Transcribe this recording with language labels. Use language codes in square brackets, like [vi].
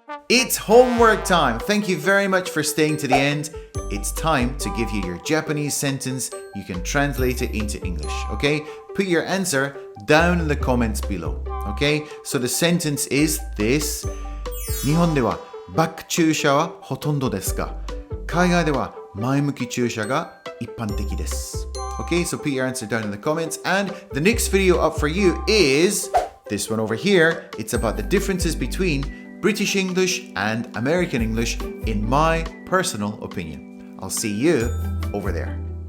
[en] It's homework time. Thank you very much for staying to the end. It's time to give you your Japanese sentence. You can translate it into English, okay? Put your answer down in the comments below, okay? So the sentence is this. [ja] 日本ではバック駐車はほとんどですが、海外では前向き駐車が一般的です。 [en] Okay, so put your answer down in the comments. And the next video up for you is this one over here. It's about the differences between British English and American English in my personal opinion. I'll see you over there.